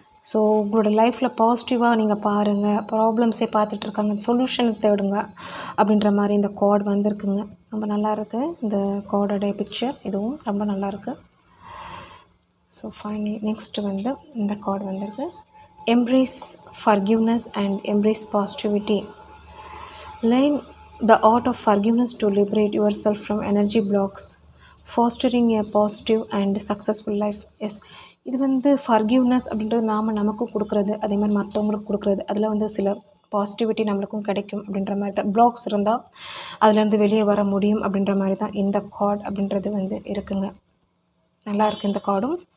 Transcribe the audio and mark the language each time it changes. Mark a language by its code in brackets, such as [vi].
[ta] So உங்களோட லைஃப்பில் பாசிட்டிவாக நீங்கள் பாருங்கள், ப்ராப்ளம்ஸே பார்த்துட்ருக்காங்க, சொல்யூஷனுக்கு தேடுங்க அப்படின்ற மாதிரி இந்த கார்டு வந்திருக்குங்க. ரொம்ப நல்லாயிருக்கு இந்த கார்டோடைய பிக்சர், இதுவும் ரொம்ப நல்லாயிருக்கு. [en] so finally next [ta] வந்து இந்த கார்டு வந்திருக்கு. [en] Embrace forgiveness and embrace positivity. Learn the art of forgiveness to liberate yourself from energy blocks, fostering a positive and successful life. [ta] S, இது வந்து ஃபர்கிவ்னஸ் அப்படின்றது நமக்கும் கொடுக்குறது, அதே மாதிரி மற்றவங்களுக்கு கொடுக்குறது. அதில் வந்து சில பாசிட்டிவிட்டி நம்மளுக்கும் கிடைக்கும் அப்படின்ற மாதிரி தான். பிளாக்ஸ் இருந்தால் அதுலேருந்து வெளியே வர முடியும் அப்படின்ற மாதிரி தான் இந்த கார்டு அப்படின்றது வந்து இருக்குங்க. நல்லா இருக்குது இந்த கார்டும்.